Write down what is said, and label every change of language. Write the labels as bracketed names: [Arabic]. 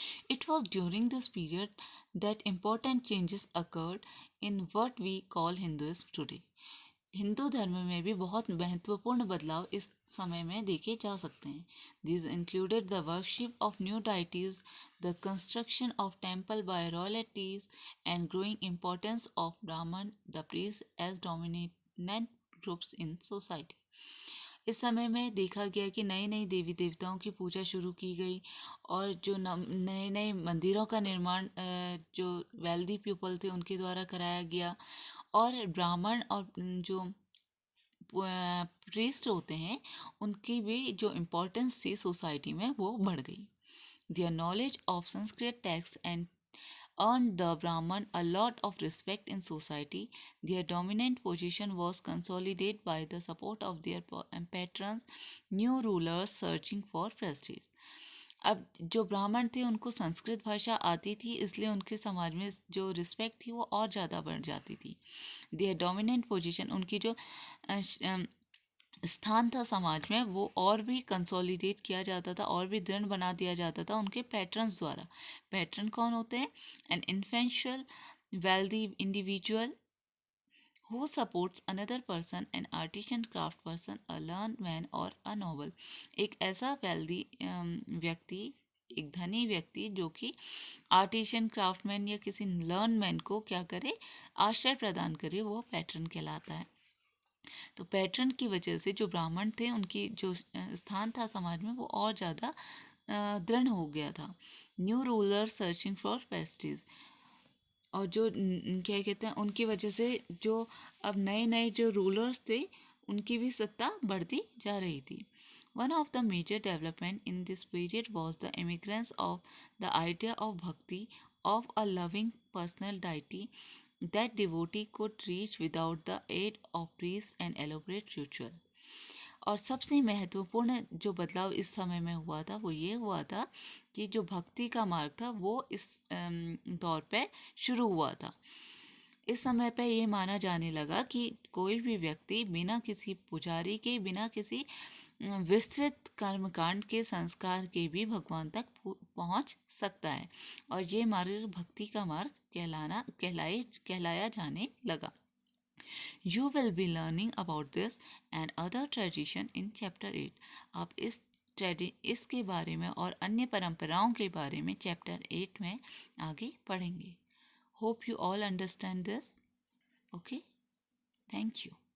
[English] It was during this period that important changes occurred in what we call Hinduism today. [Hindi] Hindu धर्म में भी बहुत महत्वपूर्ण बदलाव इस समय में देखे जा सकते हैं. [English] These included the worship of new deities, the construction of temple by royalties, and growing importance of Brahman, the priests, as dominant groups in society. [Hindi] इस समय में देखा गया कि नई नई देवी देवताओं की पूजा शुरू की गई और जो नए नए मंदिरों का निर्माण जो वेल्दी पीपल थे उनके द्वारा कराया गया और ब्राह्मण और जो प्रीस्ट होते हैं उनकी भी जो इम्पोर्टेंस थी सोसाइटी में वो बढ़ गई. [English] Their knowledge of Sanskrit texts and earned the Brahman a lot of respect in society. Their dominant position was consolidated by the support of their patrons, new rulers searching for prestige. [Hindi] अब जो ब्राह्मण थे उनको संस्कृत भाषा आती थी इसलिए उनके समाज में जो रिस्पेक्ट थी वो और ज़्यादा बढ़ जाती थी. [English] their dominant position [Hindi] उनकी जो स्थान था समाज में वो और भी कंसोलिडेट किया जाता था और भी दृढ़ बना दिया जाता था उनके पैट्रन्स द्वारा. पैट्रन कौन होते हैं? [English] An influential wealthy individual who supports another person, an artisan, craft person, a learned man or a noble. [Hindi] एक ऐसा wealthy व्यक्ति एक धनी व्यक्ति जो कि आर्टिशियन क्राफ्टमैन या किसी लर्न मैन को क्या करे आश्रय प्रदान करे वो पैट्रन कहलाता है. तो पैट्रन की वजह से जो ब्राह्मण थे उनकी जो स्थान था समाज में वो और ज़्यादा दृढ़ हो गया था. [English] new ruler searching for prestige [Hindi] और जो क्या कहते हैं उनकी वजह से जो अब नए नए जो रूलर्स थे उनकी भी सत्ता बढ़ती जा रही थी. [English] One of the major development in this period was the emergence of the idea of bhakti, of a loving personal deity that devotee could reach without the aid of priest and elaborate ritual. [Hindi] और सबसे महत्वपूर्ण जो बदलाव इस समय में हुआ था वो ये हुआ था कि जो भक्ति का मार्ग था वो इस दौर पे शुरू हुआ था. इस समय पे ये माना जाने लगा कि कोई भी व्यक्ति बिना किसी पुजारी के बिना किसी विस्तृत कर्मकांड के संस्कार के भी भगवान तक पहुंच सकता है और ये मार्ग भक्ति का मार्ग कहलाया जाने लगा. [English] You will be learning about this and other tradition in chapter 8. [Hindi] आप इसके बारे में और अन्य परंपराओं के बारे में चैप्टर 8 में आगे पढ़ेंगे. [English] Hope you all understand this. Okay? Thank you.